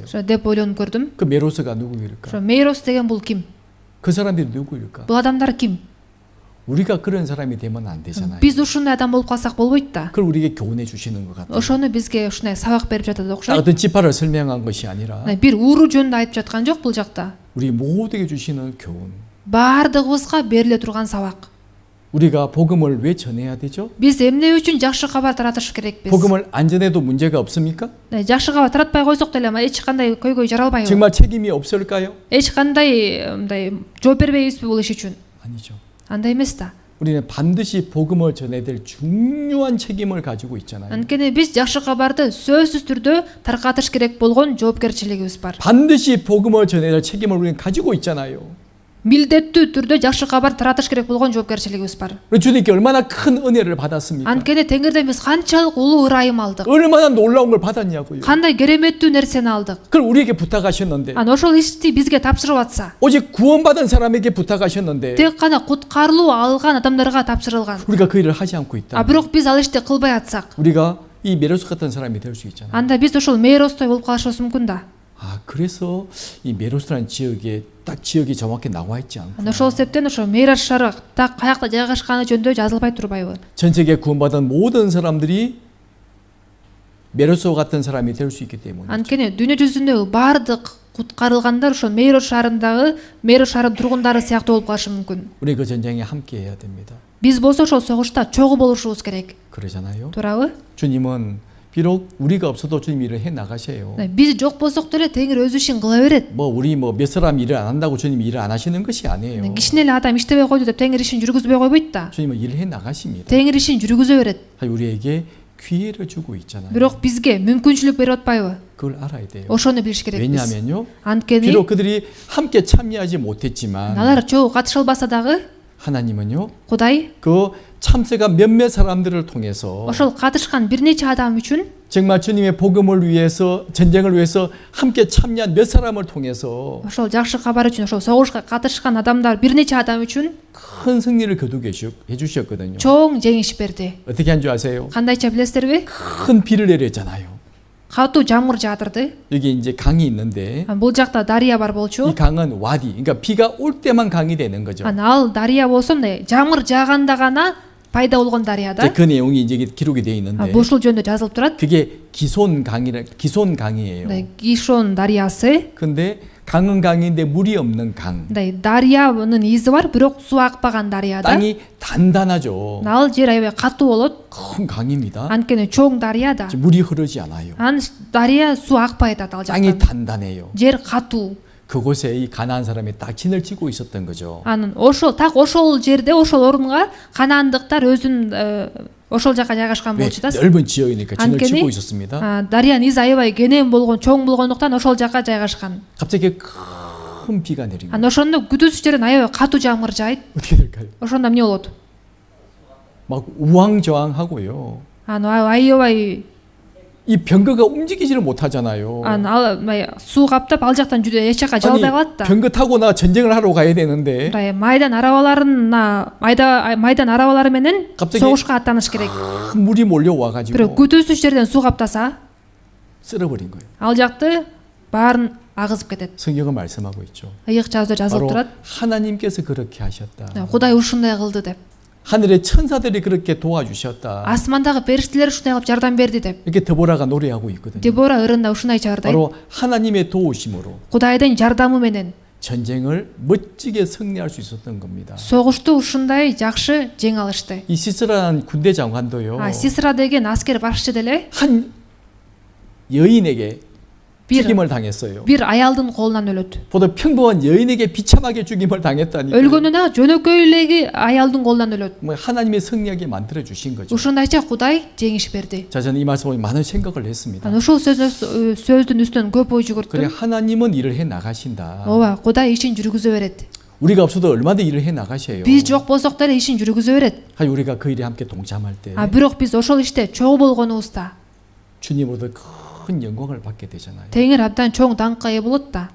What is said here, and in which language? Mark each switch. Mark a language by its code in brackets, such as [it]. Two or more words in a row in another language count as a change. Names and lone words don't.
[ky] деп ойлонуп көрдүм. [ko] 그 메로스가 누구일까? [ky] ошо Мейрос деген бул ким? [ko] 그 사람들이 누구일까? [ky] бул адамдар ким? [ko] 우리가 그런 사람이 되면 안 되잖아요. [ky] биз ушундай адам болуп калсак болбойт да. [ko] 그걸 우리에게 교훈해 주시는 것 같아요. [ky] ошону бизге ушундай сабак берип жатат окшойт. [ko] 어떤 지파를 설명한 것이 아니라 [ky] бир ууру жөнүндө айтып жаткан жок бул жакта. [ko] 우리 모두에게 주시는 교훈. [ky] баардыгыбызга бериле турган сабак. [ko] 우리가 복음을 왜 전해야 되죠? [ky] биз эмне үчүн жакшы кабар таратыш керекпиз? [ko] 복음을 안 전해도 문제가 없습니까? [ky] жакшы кабар таратпай койсок деле эч кандай көйгөй жаралбайбы? [ko] 정말 책임이 없을까요? [ky] эч кандай мындай жооп бербейбизби бул иш үчүн? [ko] 아니죠. [ky] андай эмес да. [ko] 우리는 반드시 복음을 전해야 될 중요한 책임을 가지고 있잖아요. [ky] анткени биз жакшы кабарды сөзсүз түрдө таркатыш керек болгон жоопкерчилигибиз бар. [ko] 반드시 복음을 전해야 될 책임을 우리는 가지고 있잖아요. [ky] милдеттүү түрдө жакшы кабар таратыш керек болгон жоопкерчилигибиз бар. [ko] 우리 주님께 얼마나 큰 은혜를 받았습니까? [ky] анткени теңирден биз канчалык улуу ырайым алдык. [ko] 얼마나 놀라운 걸 받았냐고요. [ky] кандай кереметтүү нерсени алдык. [ko] 그걸 우리에게 부탁하셨는데 [ky] анан ошол ишти бизге тапшырып атса, [ko] 오직 구원받은 사람에게 부탁하셨는데 [ky] тек гана куткарылуу алган адамдарга тапшырылган. [ko] 우리가 그 일을 하지 않고 있다. [ky] бирок биз ал ишти кылбай атсак, [ko] 우리가 이 메로스 같은 사람이 될 수 있잖아요. [ky] анда биз ошол Мейростой болуп калышыбыз мүмкүн да. [ko] 그래서 이 메로스라는 지역에 딱 지역이 정확히 나와 있지 않고 [ky] анан ошол себептен ошо Мейрос шаары так каякта жайгашканы жөнүндө жазылбай турбайбы? [ko] 전 세계 구원받은 모든 사람들이 메로스 같은 사람이 될 수 있기 때문에. [ky] анткени дүйнө жүзүндөгү баардык куткарылгандар ошо Мейрос шаарындагы Мейрос шаарынын тургундары сыяктуу болуп калышы мүмкүн. [ko] 우리 그 전쟁에 함께 해야 됩니다. [ky] биз болсо ошол согушта чогуу болушубуз керек. [ko] 그러잖아요. [ky] туурабы? [ko] 주님은 비록 우리가 없어도 주님 일을 해 나가셔요. [ky] биз жок болсок деле теңир өзү ишин кыла берет. [ko] 뭐 우리 뭐 몇 사람 일을 안 한다고 주님 일을 안 하시는 것이 아니에요. [ky] кичине эле адам иштебей койду деп теңир ишин жүргүзбөй койбойт да. [ko] 주님은 일을 해 나가십니다. [ky] теңир ишин жүргүзө берет. [ko] 우리에게 기회를 주고 있잖아요. [ky] бирок бизге мүмкүнчүлүк берип атпайбы? [ko] 그걸 알아야 돼요. [ky] ошону билиш керекпиз. [ko] 왜냐하면요. [ky] анткени [ko] 비록 그들이 함께 참여하지 못했지만 [ky] алар чогуу катыша албаса дагы [ko] 하나님은요. [ky] Кудай [ko] 그 참새가 몇몇 사람들을 통해서 [ky] ошол катышкан бир нече адам үчүн [ko] 정말 주님의 복음을 위해서 전쟁을 위해서 함께 참여한 몇 사람을 통해서 [ky] ошол жакшы кабар үчүн ошол согушка катышкан адамдар бир нече адам үчүн [ko] 큰 승리를 거두게 해주셨거든요. [ky] чоң жеңиш берди. [ko] 어떻게 한 줄 아세요? [ky] кандайча билесиздерби? [ko] 큰 비를 내렸잖아요. [ky] катуу жамгыр жаадырды. [ko] 여기 이제 강이 있는데 [ky] бул жакта дария бар [ko] 이 [ky] болчу. [ko] 강은 와디, 그러니까 비가 올 때만 강이 되는 거죠. [ky] ал дария болсо мындай жамгыр жааганда гана пайда болгон дария да. [ko] 그 내용이 이제 기록이 되어 있는데 [ky] ушул жөнүндө жазылып турат. [ko] 그게 기손 강이에요. [ky] Гишон дарыясы. [ko] 근데 강은 강인데 물이 없는 강. [ky] дарыянын изи бар, бирок суу акпаган дарыя да. [ko] 땅이 단단하죠. [ky] ал жер аябай катуу болот. [ko] 큰 강입니다. [ky] анткени чоң дарыя да. [ko] 물이 흐르지 않아요. [ky] дарыя суу акпай атат ал [ko] 땅이 [ky] жакта. [ko] 단단해요. [ky] жер катуу. [ko] 그곳에 이 가나안 사람이 딱 진을 치고 있었던 거죠. [ky] анан ошол жерде ошол орунга канаандыктар өзүн ошол жака жайгашкан болчу да. [ko] 넓은 지역이니까 진을 치고 있었습니다. [ky] дарыянын изи аябай кенен болгон, чоң болгондуктан ошол жака жайгашкан. [ko] 갑자기 큰 비가 내립니다. [ky] анан ошондо күтүүсүз жерден аябай катуу жамгыр жаайт. [ko] 어떻게 될까요? [ky] ошондо эмне болот? [ko] 막 우왕좌왕하고요. [ky] аябай [ko] 이 병거가 움직이지를 못하잖아요. [ky] суу каптап ал жактан эч жака жала албай калат да. [ko] 병거 타고 나 전쟁을 하러 가야 되는데 [ky] майдан арабалары менен согушка аттаныш керек. [ko] 물이 몰려와 가지고 [ky] бирок күтүүсүз жерден суу каптаса [ko] 쓸어버린 거예요. [ky] ал жакты баарын агызып кетет. [ko] 성경은 말씀하고 있죠. [ky] ыйык жазууда жазылып [ko] 바로 [ky] турат. [ko] 하나님께서 그렇게 하셨다. [ky] Кудай ушундай кылды деп. [ko] 하늘의 천사들이 그렇게 도와주셨다. [ky] Асмандагы периштелер ушундай кылып жардам берди деп. [ko] 이렇게 데보라가 노래하고 있거든요. [ky] Дебора ырында ушундай чыгардай. [ko] 바로 하나님의 도우심으로 [ky] Кудайдын жардамы менен [ko] 전쟁을 멋지게 승리할 수 있었던 겁니다. [ky] согушту ушундай жакшы жеңе алышты. [ko] 이 시스라는 군대 장관도요. [ky] Сисра деген аскер башчы деле [ko] 한 여인에게 죽임을 당했어요. [ky] бир аялдын колунан өлөт. [ko] 보다 평범한 여인에게 비참하게 죽임을 당했다니까. [ky] өлгөнүнө жөнөкөй элеги аялдын колунан өлөт. [ko] 뭐 하나님의 승리하게 만들어 주신 거죠. [ky] ушундайча Кудай жеңиш берди. [ko] 자, 저는 이 말씀에 많은 생각을 했습니다. [ky] ушул сөздүн үстүнөн көп ой [ko] 그래 [ky] жүгүрттүм. [ko] 하나님은 일을 해 나가신다. [ky] ооба, Кудай ишин жүргүзө берет. [ko] 우리가 없어도 얼마나 일을 해 나가셔요. [ky] Биз жок болсок деле ишин жүргүзө берет. [ko] 하여 우리가 그 일에 함께 동참할 때 [ky] бирок биз ошол иште чогуу болгонубузда [ko] 주님으로부터 큰 영광을 받게 되잖아요. [ky] теңир абдан чоң даңкка ээ болот да.